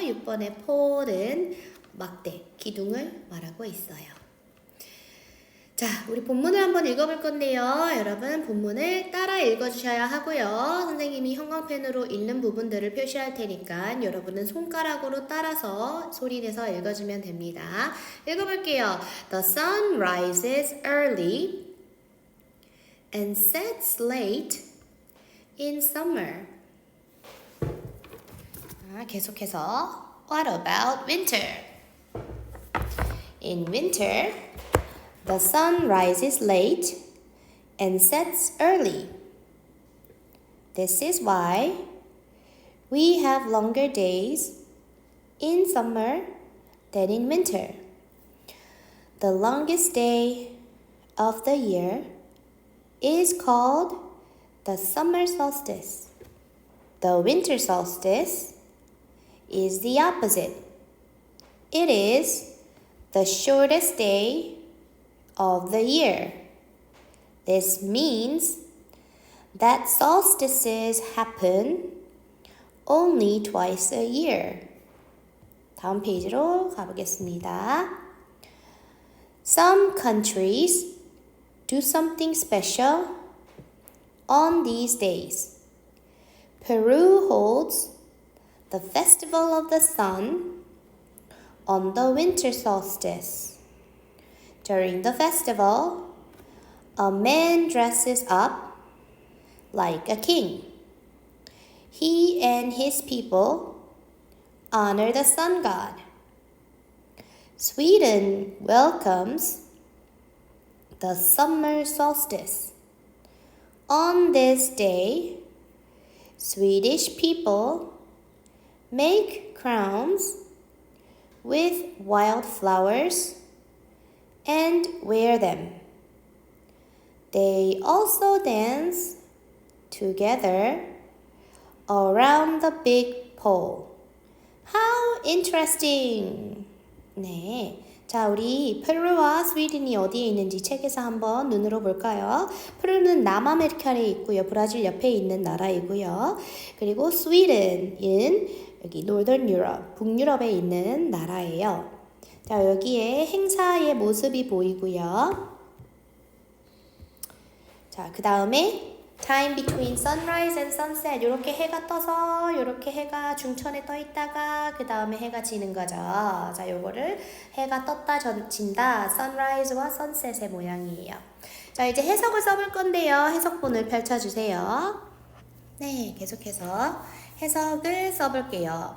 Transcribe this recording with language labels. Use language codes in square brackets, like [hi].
[ko] 6번의 pole은 막대, 기둥을 말하고 있어요. 자, 우리 본문을 한번 읽어볼 건데요. 여러분 본문을 따라 읽어주셔야 하고요. 선생님이 형광펜으로 읽는 부분들을 표시할 테니까 여러분은 손가락으로 따라서 소리내서 읽어주면 됩니다. 읽어볼게요. [en] The sun rises early and sets late in summer. 계속해서 What about winter? In winter, the sun rises late and sets early. This is why we have longer days in summer than in winter. The longest day of the year is called the summer solstice. The winter solstice is the opposite. It is the shortest day of the year. This means that solstices happen only twice a year. [ko] 다음 페이지로 가보겠습니다. [en] Some countries do something special on these days. Peru holds the Festival of the Sun on the winter solstice. During the festival, a man dresses up like a king. He and his people honor the sun god. Sweden welcomes the summer solstice. On this day, Swedish people make crowns with wild flowers and wear them. They also dance together around the big pole. How interesting! 네. [ko] 자, 우리 페루와 스웨덴이 어디에 있는지 책에서 한번 눈으로 볼까요? 페루는 남아메리카에 있고요. 브라질 옆에 있는 나라이고요. 그리고 스웨덴은 여기 노던 유럽, 북유럽에 있는 나라예요. 자, 여기에 행사의 모습이 보이고요. 자, 그 다음에 [en] time between sunrise and sunset. [ko] 이렇게 해가 떠서 이렇게 해가 중천에 떠 있다가 그 다음에 해가 지는 거죠. 자, 요거를 해가 떴다 진다. sunrise와 sunset의 모양이에요. 자, 이제 해석을 써볼 건데요. 해석본을 펼쳐주세요. 네, 계속해서 해석을 써볼게요.